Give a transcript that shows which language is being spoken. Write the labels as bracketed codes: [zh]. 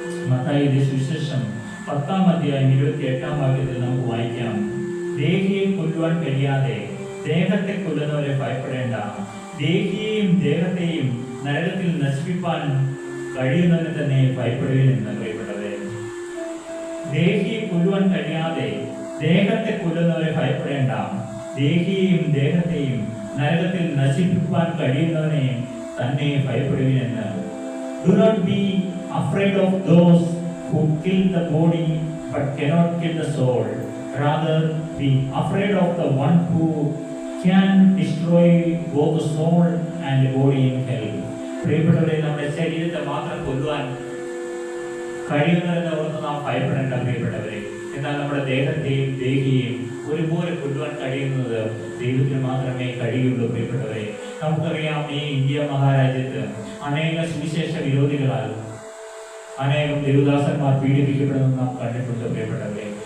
[ml] മത്തായിയുടെ സുവിശേഷം 10-ാം അധ്യായം 28-ാം വാക്യത്തിൽ നമുക്ക് വായിക്കാം, ദേഹിയെ കൊല്ലുവാൻ കഴിയാതെ ദേഹത്തെ കൊല്ലുന്നവരെ ഭയപ്പെടേണ്ട, ദേഹിയെയും ദേഹത്തെയും നരകത്തിൽ നശിപ്പിക്കാൻ കഴിയുന്നവനെ തന്നെ ഭയപ്പെടുകയെന്ന് പ്രിയപ്പെട്ടവരെ. ദേഹിയെ കൊല്ലുവാൻ കഴിയാതെ ദേഹത്തെ കൊല്ലുന്നവരെ ഭയപ്പെടേണ്ട, ദേഹിയെയും ദേഹത്തെയും നരകത്തിൽ നശിപ്പിക്കാൻ കഴിയുന്നവനെ തന്നെ ഭയപ്പെടുകയെന്ന്. [en] Do not be afraid of those who kill the body but cannot kill the soul. Rather be afraid of the one who can destroy both the soul and body in hell. [ml] പ്രിയപ്പെട്ടവരെ, നമ്മുടെ ശരീരത്തെ മാത്രം കൊല്ലുവാൻ കഴിയുന്നതെന്ന് ഓർത്ത് നാം ഭയപ്പെടേണ്ട പ്രിയപ്പെട്ടവരെ. എന്നാൽ നമ്മുടെ ദേഹത്തെയും ദേഹിയെയും ഒരുപോലെ കൊല്ലുവാൻ കഴിയുന്നത് ദൈവത്തിന് മാത്രമേ കഴിയുള്ളൂ പ്രിയപ്പെട്ടവരെ. നമുക്കറിയാം, ഈ ഇന്ത്യ മഹാരാജ്യത്ത് അനേക സുവിശേഷ വിരോധികളാൽ അനേകം ദേവദാസന്മാർ പീഡിപ്പിക്കപ്പെടുന്നത് നാം കണ്ടിട്ടുണ്ട് പ്രിയപ്പെട്ടവരെ.